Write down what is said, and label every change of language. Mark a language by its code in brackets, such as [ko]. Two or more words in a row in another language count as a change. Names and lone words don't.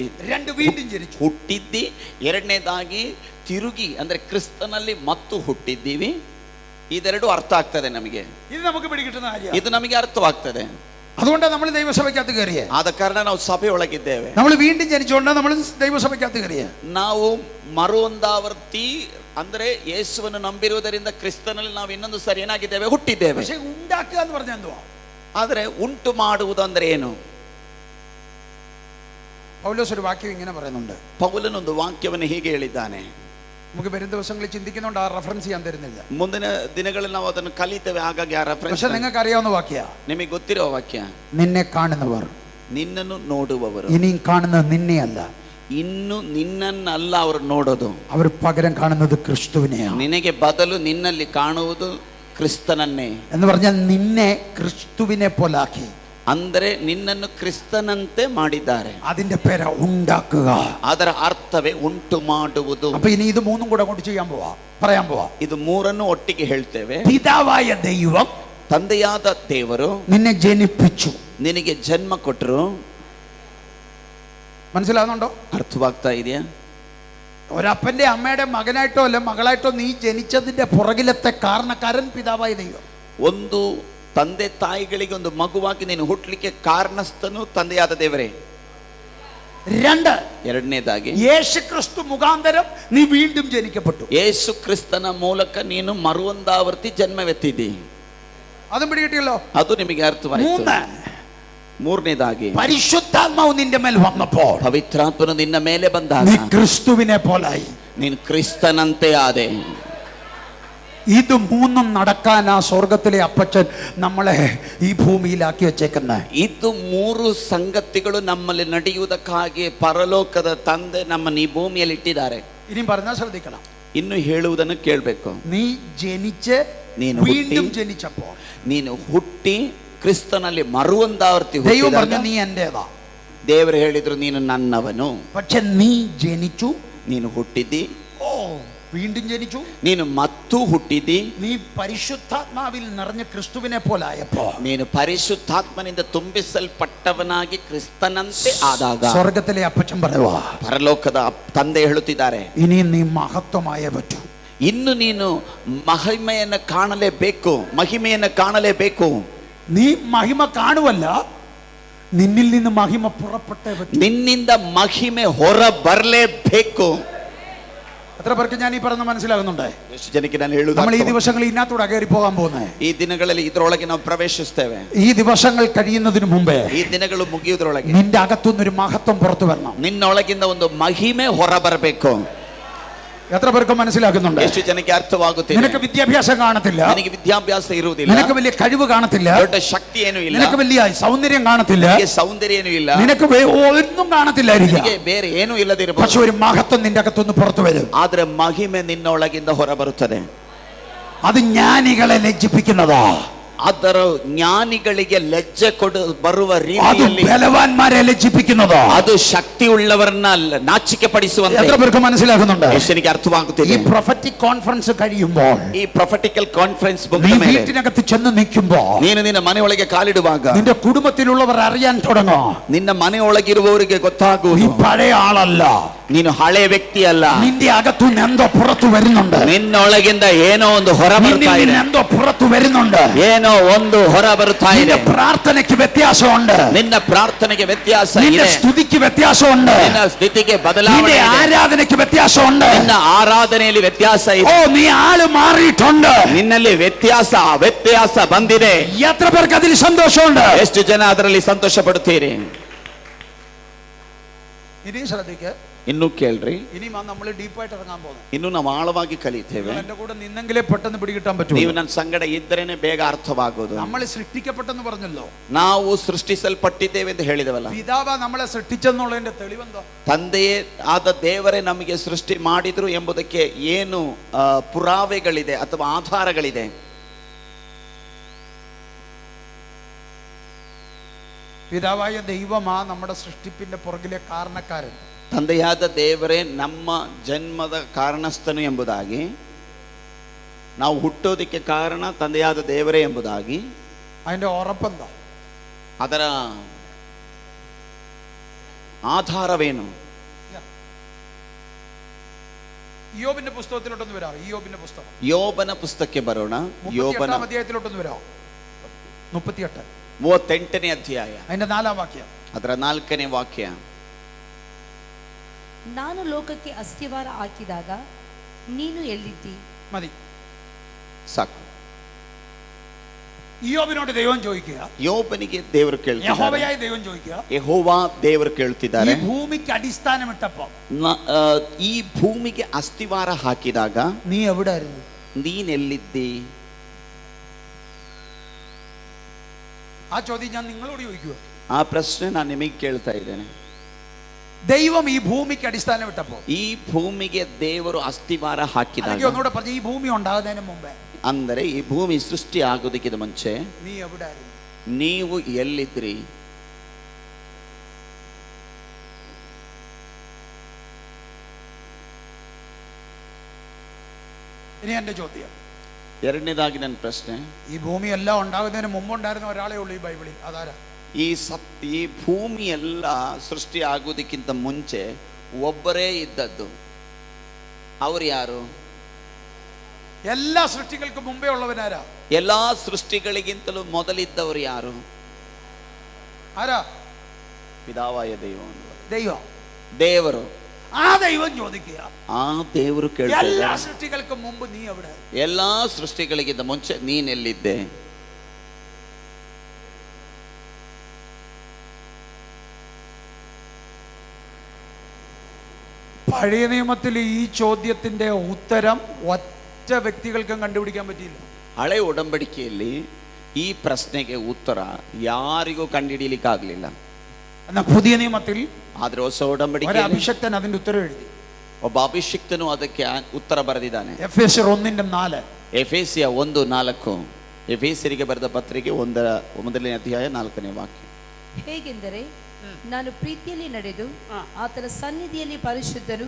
[ml] 2 വീണ്ടും ജനിച്ചു. [kn] ಹುಟ್ಟಿದ್ದಿ, ಎರಡನೇದಾಗಿ ತಿರುಗಿ ಅಂದ್ರೆ ಕ್ರಿಸ್ತನಲ್ಲಿ ಮತ್ತು ಹುಟ್ಟಿದ್ದೀವಿ. ಇದೆರಡು ಅರ್ಥ ಆಗ್ತದೆ ನಮಗೆ. [ml] ഇത് നമുക്ക് പിടികിട്ടുന്ന കാര്യമാണ്. [kn] ಇದು ನಮಗೆ ಅರ್ಥವಾಗ್ತದೆ. [ml] അതുകൊണ്ടാണ് നമ്മൾ ദൈവസഭയ്ക്കകത്ത് കയറിയേ. [kn] ಆದ ಕಾರಣ ನಾವು ಸಭೆಯೊಳಗಿದ್ದೇವೆ. [ml] നമ്മൾ വീണ്ടും ജനിച്ചുകൊണ്ട് നമ്മൾ ദൈവസഭയ്ക്കകത്ത് കയറിയേ. [kn] ನಾವು ಮರುವಂದಾವರ್ತಿ ಅಂದ್ರೆ ಯೇಸುವನ್ನು ನಂಬಿರುವುದರಿಂದ ಕ್ರಿಸ್ತನಲ್ಲಿ ನಾವು ಇನ್ನೊಂದು ಸರಿ ಏನಾಗಿದ್ದೇವೆ, ಹುಟ್ಟಿದ್ದೇವೆ. [ml] പക്ഷേ ഉണ്ടാക്കുക എന്ന് പറഞ്ഞാൽ എന്തുവാ? [kn] ಆದರೆ ಉಂಟು ಮಾಡುವುದು ಅಂದ್ರೆ ಏನು? [ml] പൗലോസ് ഒരു വാക്യം ഇങ്ങനെ പറയുന്നുണ്ട്. [kn] ಪೌಲನೊಂದು ವಾಕ್ಯವನ್ನು ಹೀಗೆ ಹೇಳಿದ್ದಾನೆ. [ml] നമുക്ക് വരും ദിവസങ്ങളിൽ ചിന്തിക്കുന്നതുകൊണ്ട് ആ റെഫറൻസ് ചെയ്യാൻ തരുന്നില്ല. [kn] ಮುಂದಿನ ದಿನಗಳಲ್ಲಿ ನಾವು ಅದನ್ನು ಕಲಿತೇವೆ, ಹಾಗಾಗಿ ಆ ರೆಫರೆನ್ಸ್. [ml] പക്ഷെ നിങ്ങൾക്ക് അറിയാവുന്ന വാക്യ, [kn] ನಿಮಗೆ ಗೊತ್ತಿರೋ ವಾಕ್ಯ, [ml] നിന്നെ കാണുന്നവർ [kn] ನಿನ್ನನ್ನು ನೋಡುವವರು [ml] ഇനിയും കാണുന്നത് നിന്നെയല്ല, [kn] ಇನ್ನು ನಿನ್ನನ್ನಲ್ಲ ಅವರು ನೋಡೋದು, [ml] അവർ പകരം കാണുന്നത് ക്രിസ്തുവിനെയാണ്. [kn] ನಿನಗೆ ಬದಲು ನಿನ್ನಲ್ಲಿ ಕಾಣುವುದು ಕ್ರಿಸ್ತನನ್ನೇ. [ml] എന്ന് പറഞ്ഞാൽ നിന്നെ ക്രിസ്തുവിനെ പോലാക്കി, [kn] ಅಂದರೆ ನಿನ್ನನ್ನು ಕ್ರಿಸ್ತನಂತೆ ಮಾಡಿದ್ದಾರೆ. [ml] അതിന്റെ പേര് ഉണ്ടാക്കുക. [kn] ಅದರ ಅರ್ಥವೇ ಉಂಟು ಮಾಡುವುದು. [ml] അപ്പൊ ഇനി ഇത് 3ഉം കൂടെ കൊണ്ട് ചെയ്യാൻ പോവാ, പറയാൻ പോവാ. [kn] ಇದು 3ನ್ನು ಒಟ್ಟಿಗೆ ಹೇಳ್ತೇವೆ. [ml] പിതാവായ ദൈവം [kn] ತಂದೆಯಾದ ದೇವರು [ml] നിന്നെ ജനിപ്പിച്ചു. [kn] ನಿನಗೆ ಜನ್ಮ ಕೊಟ್ಟರು. [ml] മനസ്സിലാവുന്നുണ്ടോ? [kn] ಅರ್ಥವಾಗ್ತಾ ಇದೆಯಾ? [ml] ഒരപ്പന്റെ അമ്മയുടെ മകനായിട്ടോ അല്ല മകളായിട്ടോ നീ ജനിച്ചതിന്റെ പുറകിലത്തെ കാരണക്കാരൻ പിതാവായ ദൈവം. [kn] ಒಂದು ತಂದೆ ತಾಯಿಗಳಿಗೆ ಒಂದು ಮಗುವಾಗಿ ನೀನು ಹುಟ್ಟಲಿಕ್ಕೆ ಕಾರಣಸ್ಥನು ತಂದೆಯಾದ ದೇವರೇ. [ml] 2, [kn] ಎರಡನೇದಾಗಿ [ml] യേശു ക്രിസ്തു മുഖാന്തരം നീ വീണ്ടും ജനിക്കപ്പെട്ടു. [kn] ಯೇಸು ಕ್ರಿಸ್ತನ ಮೂಲಕ ನೀನು ಮರುವಂದಾವರ್ತಿ ಜನ್ಮವೆತ್ತಿದ್ದಿ. [ml] അതും പിടികിട്ടിയല്ലോ. [kn] ಅದು ನಿಮಗೆ ಅರ್ಥವಾಯಿತು. [ml] 3, [kn] ಮೂರನೇದಾಗಿ [ml] പരിശുദ്ധാത്മാവ് നിന്റെ മേൽ വന്നപ്പോൾ [kn] ಪವಿತ್ರಾತ್ಮನು ನಿನ್ನ ಮೇಲೆ ಬಂದಾಗ [ml] നീ ക്രിസ്തുവിനെ പോലായി. [kn] ನೀನು ಕ್ರಿಸ್ತನಂತೆ ಆದೆ. [ml] ഇത് 3ഉം നടക്കാൻ ആ സ്വർഗത്തിലെ അപ്പച്ചൻ നമ്മളെ ഈ ഭൂമിയിലാക്കി വെച്ചേക്കുന്നത്. [kn] ಇದು 3 ಸಂಗತಿಗಳು ನಮ್ಮಲ್ಲಿ ನಡೆಯುವುದಕ್ಕಾಗಿ ಪರಲೋಕದ ತಂದೆ ನಮ್ಮನ್ನು ಈ ಭೂಮಿಯಲ್ಲಿ ಇಟ್ಟಿದ್ದಾರೆ. [ml] ഇനിയും പറഞ്ഞാൽ ശ്രദ്ധിക്കണം. [kn] ಇನ್ನು ಹೇಳುವುದನ್ನು ಕೇಳಬೇಕು. [ml] നീ ജനിച്ച് [kn] ನೀನು [ml] വീണ്ടും [kn] ಹುಟ್ಟಿ, [ml] ജനിച്ചപ്പോൾ [kn] ನೀನು ಹುಟ್ಟಿ ಕ್ರಿಸ್ತನಲ್ಲಿ ಮರುವಂದಾವರ್ತಿ [ml] ദൈവം [kn] ಹುಟ್ಟಿದಾಗ [ml] പറഞ്ഞു നീ എന്റേതാ. [kn] ದೇವರು ಹೇಳಿದ್ರು ನೀನು ನನ್ನವನು. [ml] പക്ഷെ നീ ജനിച്ചു, [kn] ನೀನು ಹುಟ್ಟಿದ್ದಿ. [ml] ഓ വീണ്ടും ജനിച്ചു, [kn] ನೀನು ಮತ್ತೂ ಹುಟ್ಟಿದಿ, [ml] നീ പരിശുദ്ധാത്മാവിൽ നിറഞ്ഞ ക്രിസ്തുവിനെ പോലായപ്പോ [kn] ನೀನು ಪರಿಶುದ್ಧಾತ್ಮನಿಂದ ತುಂಬಿಸಲ್ಪಟ್ಟವನಾಗಿ ಕ್ರಿಸ್ತನಂತೆ ಆದಾಗ [ml] സ്വർഗത്തിലെ അപ്പച്ചൻ പറയുവാ, [kn] ಪರಲೋಕದ ತಂದೆ ಹೇಳುತ್ತಿದ್ದಾರೆ, [ml] ഇനി നീ മഹത്വമായേ പറ്റൂ. [kn] ಇನ್ನು ನೀನು ಮಹಿಮೆಯನ್ನು ಕಾಣಲೇಬೇಕು. [ml] നീ മഹിമ കാണുവല്ല, നിന്നിൽ നിന്ന് മഹിമ പുറപ്പെട്ടേ പറ്റൂ. [kn] ನಿನ್ನಿಂದ ಮಹಿಮೆ ಹೊರ ಬರಲೇಬೇಕು. [ml] എത്ര പേർക്ക് ഞാൻ ഈ പറഞ്ഞ മനസ്സിലാകുന്നുണ്ട്? [kn] ಎಷ್ಟು ಜನಕ್ಕೆ ನಾನು ಹೇಳುವುದು [ml] നമ്മൾ ഈ ദിവസങ്ങളിൽ ഇതിനകത്തൂടെ കയറി പോകാൻ പോകുന്നത്. [kn] ಈ ದಿನಗಳಲ್ಲಿ ಇದರೊಳಗೆ ನಾವು ಪ್ರವೇಶಿಸ್ತೇವೆ. [ml] ഈ ദിവസങ്ങൾ കഴിയുന്നതിന് മുമ്പേ [kn] ಈ ದಿನಗಳು ಮುಗಿಯುವುದರೊಳಗೆ [ml] നിന്റെ അകത്തുനിന്നൊരു മഹത്വം പുറത്തു വരണം. [kn] ನಿನ್ನೊಳಗಿಂದ ಒಂದು ಮಹಿಮೆ ಹೊರ ಬರಬೇಕು. [ml] എത്ര പേർക്ക് മനസ്സിലാക്കുന്നുണ്ട്? [kn] ಎಷ್ಟು ಜನಕ್ಕೆ ಅರ್ಥವಾಗುತ್ತಿದೆ? [ml] നിനക്ക് വിദ്യാഭ്യാസം കാണത്തില്ല, [kn] ನನಗೆ ವಿದ್ಯಾಭ್ಯಾಸ ಇರುವುದಿಲ್ಲ, [ml] നിനക്ക് വലിയ കഴിവ് കാണത്തില്ല, [kn] ದೊಡ್ಡ ಶಕ್ತಿ ಏನೂ ಇಲ್ಲ, [ml] നിനക്ക് വലിയ സൗന്ദര്യം കാണത്തില്ല, [kn] ನನಗೆ ಸೌಂದರ್ಯ ಏನೂ ಇಲ್ಲ, [ml] നിനക്ക് ഒന്നും കാണത്തില്ലായിരിക്കും. [kn] ನನಗೆ ಬೇರೆ ಏನೂ ಇಲ್ಲದಿರಬಹುದು. [ml] പക്ഷെ ഒരു മഹത്വം നിന്റെ അകത്തുനിന്ന് പുറത്തു വരും. [kn] ಆದ್ರೆ ಮಹಿಮೆ ನಿನ್ನೊಳಗಿಂದ ಹೊರ ಬರುತ್ತದೆ. [ml] അത് ജ്ഞാനികളെ ലജ്ജിപ്പിക്കുന്നതാ. [kn] ಅದರ ಜ್ಞಾನಿಗಳಿಗೆ ಲಜ್ಜೆ ಬರುವ [ml] അത് [kn] ರೀತಿಯಲ್ಲಿ, [ml] ബലവാന്മാരെ ലജ്ജിപ്പിക്കുന്നതാ. [kn] ಅದು ಶಕ್ತಿ ಉಳ್ಳವರನ್ನ ನಾಚಿಕೆ ಪಡಿಸುವಂತೆ. [ml] എത്ര പേർക്ക് മനസ്സിലാക്കുന്നുണ്ട്? എനിക്ക് ഈ [kn] ಅರ್ಥವಾಗುತ್ತಿದೆ. [en] prophetic conference [ml] കഴിയുമ്പോൾ, [kn] ಈ [en] prophetical conference [ml] നീ [kn] ಮುಗಿದ ಮೇಲೆ, [ml] വീട്ടിനകത്ത് ചെന്ന് നിൽക്കുമ്പോൾ, [kn] ನೀನು ನಿನ್ನ ಮನೆಯೊಳಗೆ ಕಾಲಿಡುವಾಗ [ml] നിന്റെ കുടുംബത്തിലുള്ളവർ അറിയാൻ തുടങ്ങും, [kn] ನಿನ್ನ ಮನೆಯೊಳಗಿರುವವರಿಗೆ [ml] നീ [kn] ಗೊತ್ತಾಗುವುದು [ml] പഴയ ആളല്ല. [kn] ನೀನು ಹಳೆ ವ್ಯಕ್ತಿ ಅಲ್ಲ. [ml] നിന്റെ അകത്തുനിന്ന് എന്തോ പുറത്തു വരുന്നുണ്ട്. [kn] ನಿನ್ನೊಳಗಿಂದ ಏನೋ ಒಂದು ಹೊರ ಬರ್ತಾ ಇದೆ. [ml] എന്തോ പുറത്തു വരുന്നുണ്ട്. [kn] ಏನೋ ಒಂದು ಹೊರ ಬರ್ತಾ ಇದೆ. [ml] നിന്റെ പ്രാർത്ഥനയ്ക്ക് വ്യത്യാസമുണ്ട്. [kn] ನಿನ್ನ ಪ್ರಾರ್ಥನೆಗೆ ವ್ಯತ್ಯಾಸ [ml] നിന്റെ [kn] ಇದೆ. [ml] സ്തുതിക്ക് വ്യത്യാസമുണ്ട്. [kn] ನಿನ್ನ ಸ್ಥಿತಿಗೆ [ml] നിന്റെ [kn] ಬದಲಾವಣೆ ಇದೆ. [ml] ആരാധനയ്ക്ക് വ്യത്യാസമുണ്ട്. [kn] ನಿನ್ನ ಆರಾಧನೆಯಲ್ಲಿ ವ್ಯತ್ಯಾಸ [ml] ഓ, [kn] ಇದೆ. [ml] നീ ആള് മാറിയിട്ടുണ്ട്. [kn] ನಿನ್ನಲ್ಲಿ ವ್ಯತ್ಯಾಸ ಬಂದಿದೆ. [ml] എത്ര പേർക്ക് അതിൽ സന്തോഷമുണ്ട്? [kn] ಎಷ್ಟು ಜನ ಅದರಲ್ಲಿ ಸಂತೋಷ ಪಡುತ್ತೀರಿ? [ml] ഇനി ശ്രദ്ധിക്ക്, [kn] ಇನ್ನು ಕೇಳ್ರಿ. [ml] ഇനി നമ്മൾ ഡീപ്പായിട്ട് ഇറങ്ങാൻ പോകുന്നത്. [kn] ಇನ್ನು ನಾವು ಆಳವಾಗಿ ಕಲಿತೇವೆ. [ml] എന്റെ കൂടെ നിന്നെങ്കിലേ പെട്ടെന്ന് പിടികിട്ടാൻ പറ്റൂ. [kn] ನೀವು ನನ್ನ ಸಂಗಡ ಇದ್ದರೇನೆ ಬೇಗ ಅರ್ಥವಾಗೋದು. [ml] നമ്മൾ സൃഷ്ടിക്കപ്പെട്ടെന്ന് പറഞ്ഞല്ലോ, [kn] ನಾವು ಸೃಷ್ಟಿಸಲ್ಪಟ್ಟಿದ್ದೇವೆ ಎಂದು ಹೇಳಿದವಲ್ಲ. [ml] പിതാവ നമ്മളെ സൃഷ്ടിച്ചെന്നുള്ളതിന്റെ തെളിവെന്തോ? [kn] ತಂದೆಯೇ ಆದ ದೇವರೇ ನಮಗೆ ಸೃಷ್ಟಿ ಮಾಡಿದ್ರು ಎಂಬುದಕ್ಕೆ ಏನು ಪುರಾವೆಗಳಿದೆ ಅಥವಾ ಆಧಾರಗಳಿದೆ? [ml] പിതാവായ ദൈവമാ നമ്മുടെ സൃഷ്ടിപ്പിന്റെ പുറകിലെ കാരണക്കാരൻ. [kn] ತಂದೆಯಾದ ದೇವರೇ ನಮ್ಮ ಜನ್ಮದ ಕಾರಣಸ್ಥನು ಎಂಬುದಾಗಿ, ನಾವು ಹುಟ್ಟೋದಕ್ಕೆ ಕಾರಣ ತಂದೆಯಾದ ದೇವರೇ ಎಂಬುದಾಗಿ, [ml] അതിന്റെ ഉറപ്പെന്താ? [kn] ಅದರ ಆಧಾರವೇನು? [ml] ഇയ്യോബിന്റെ പുസ്തകത്തിലോട്ടൊന്ന് വരാം. ഇയ്യോബിന്റെ പുസ്തകം, [kn] ಯೋಬನ ಪುಸ್ತಕಕ್ಕೆ ಬರೋಣ. ಯೋಬನ [ml] 38 അധ്യായത്തിലോട്ടൊന്ന് വരാം. 38 [kn] 38ನೇ ಅಧ್ಯಾಯ, [ml] അതിന്റെ 4-ാം വാക്യം. [kn] ಅದರ 4ನೇ ವಾಕ್ಯ. ನಾನು ಲೋಕಕ್ಕೆ ಅಸ್ಥಿವಾರ ಹಾಕಿದಾಗ ನೀನು ಎಲ್ಲಿದ್ದಿ? [ml] മതി, [kn] ಸಾಕು. [ml] ഇയ്യോബിനോട് ദൈവം ചോദിക്കുക, [kn] ಯೋಬನಿಗೆ ದೇವರು ಕೇಳ್ತಿದ್ದಾರೆ, [ml] യഹോവയായ ദൈവം ചോദിക്കുക, [kn] ಯೆಹೋವ ದೇವರು ಕೇಳ್ತಿದ್ದಾರೆ, [ml] ഈ ഭൂമിക്ക് അടിസ്ഥാനമിട്ടപ്പോ [kn] ಈ ಭೂಮಿಗೆ ಅಸ್ಥಿವಾರ ಹಾಕಿದಾಗ [ml] നീ എവിടെ ആയിരുന്നു? [kn] ನೀನೆಲ್ಲಿದ್ದಿ? [ml] ആ ചോദ്യം ഞാൻ നിങ്ങളോട് ചോദിക്കുക. [kn] ಆ ಪ್ರಶ್ನೆ ನಾನು ನಿಮಗೆ ಕೇಳ್ತಾ ಇದ್ದೇನೆ. [ml] ദൈവം ഈ ഭൂമിക്ക് അടിസ്ഥാനമിട്ടപ്പോ, [kn] ಈ ಭೂಮಿಗೆ ದೇವರು ಅಸ್ಥಿವಾರ ಹಾಕಿದಾಗ, [ml] ഒന്നുകൂടെ പറഞ്ഞു, ഈ ഭൂമി ഉണ്ടാകുന്നതിന് മുമ്പേ [kn] ಅಂದರೆ ಈ ಭೂಮಿ ಸೃಷ್ಟಿ ಆಗೋದಕ್ಕಿಂತ ಮುಂಚೆ [ml] നീ എവിടെ ആയിരുന്നു? [kn] ನೀವು ಎಲ್ಲಿದ್ರಿ? [ml] ഇനി എന്റെ ചോദ്യം, [kn] ಎರಡನೇದಾಗಿ ನನ್ನ ಪ್ರಶ್ನೆ, ഈ ഭൂമി എല്ലാം ഉണ്ടാകുന്നതിന് മുമ്പുണ്ടായിരുന്ന ഒരാളെ ഉള്ളൂ ഈ ബൈബിളിൽ, അതാരാ? ಈ ಭೂಮಿ ಎಲ್ಲ ಸೃಷ್ಟಿ ಆಗೋದಕ್ಕಿಂತ ಮುಂಚೆ ಒಬ್ಬರೇ ಇದ್ದದ್ದು. ಅವ್ರು ಯಾರು? [ml] എല്ലാ സൃഷ്ടികൾക്കും മുമ്പേ ഉള്ളവനാരാ? [kn] ಎಲ್ಲಾ ಸೃಷ್ಟಿಗಳಿಗಿಂತಲೂ ಮೊದಲಿದ್ದವರು ಯಾರು? [ml] ആരാ? പിതാവായ ദൈവ, ദൈവം. [kn] ದೇವರು. [ml] ആ ദൈവം ചോദിക്കുക, [kn] ಆ ದೇವರು [ml] എല്ലാ [kn] ಕೇಳ್ತಾರೆ, [ml] സൃഷ്ടികൾക്കും മുമ്പ് നീ എവിടെ? [kn] ಎಲ್ಲಾ ಸೃಷ್ಟಿಗಳಿಗಿಂತ ಮುಂಚೆ ನೀನೆಲ್ಲಿದ್ದೆ? [ml] പഴയ നിയമത്തിൽ ഈ ചോദ്യത്തിന്റെ ഉത്തരം ഒറ്റ വ്യക്തികൾക്കും കണ്ടുപിടിക്കാൻ പറ്റിയില്ല. [kn] ಹಳೆ ಒಡಂಬಡಿಕೆಯಲ್ಲಿ ಈ ಪ್ರಶ್ನೆಗೆ ಉತ್ತರ ಯಾರಿಗೂ ಕಂಡುಹಿಡಿಯಲಿಕ್ಕಾಗಲಿಲ್ಲ. [ml] എന്നാൽ പുതിയ നിയമത്തിൽ [kn] ಆದ್ರೆ ಹೊಸ [ml] ഒരു [kn] ಒಡಂಬಡಿಕೆಯಲ್ಲಿ [ml] അഭിഷക്തൻ അതിന്റെ ഉത്തരം എഴുതി. [kn] ಒಬ್ಬ ಅಭಿಷಿಕ್ತನು ಅದಕ್ಕೆ ಉತ್ತರ ಬರೆದಿದ್ದಾನೆ. [ml] എഫേസ്യർ 1:4. [kn] ಎಫೆಸಿಯ 1:4. ಎಫೆಸಿಯರಿಗೆ ಬರೆದ ಪತ್ರಿಕೆ 1ನೇ ಅಧ್ಯಾಯ 4ನೇ ವಾಕ್ಯ. ಹೇಗೆಂದರೆ ನಾನು ಪ್ರೀತಿಯಲ್ಲಿ ನಡೆದು ಆತನ ಸನ್ನಿಧಿಯಲ್ಲಿ ಪರಿಶುದ್ಧನು